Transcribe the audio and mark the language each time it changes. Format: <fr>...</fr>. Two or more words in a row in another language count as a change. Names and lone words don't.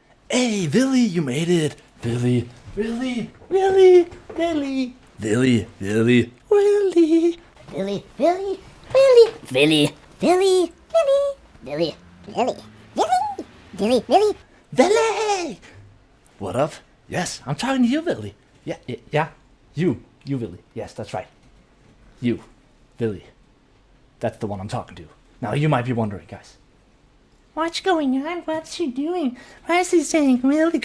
<en>Hey, Billy, you made it. Billy, Billy, Billy, Billy, Billy, Billy, Willy. Billy, Billy, Billy, Billy, Billy, Billy, Billy, Billy, Billy, Billy, Billy. Billy! What up? Yes, I'm talking to you, Billy. Yeah. You, Billy. Yes, that's right. You, Billy. That's the one I'm talking to. Now, you might be wondering, guys. What's going on? What's he doing? Why is he saying Willy?</en>